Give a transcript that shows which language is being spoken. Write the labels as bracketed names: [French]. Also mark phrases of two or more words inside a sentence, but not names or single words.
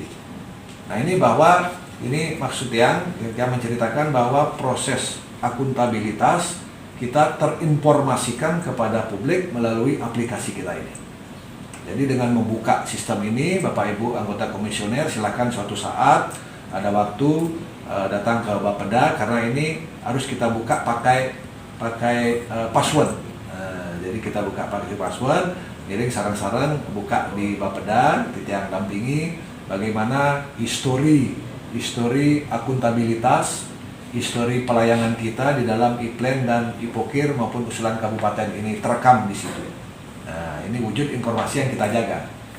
[Indonesian] Nah, ini bahwa ini maksud yang menceritakan bahwa proses akuntabilitas kita terinformasikan kepada publik melalui aplikasi kita ini. Jadi dengan membuka sistem ini, Bapak Ibu anggota komisioner silakan suatu saat ada waktu datang ke Bapeda, karena ini harus kita buka pakai password. Jadi kita buka pakai password, [Balinese] ngiring sarang-sarang [Indonesian] buka di Bapeda, yang dampingi bagaimana histori akuntabilitas, histori pelayanan kita di dalam e-plan dan e-pokir maupun usulan kabupaten ini terekam di situ. Nah, ini wujud informasi yang kita jaga.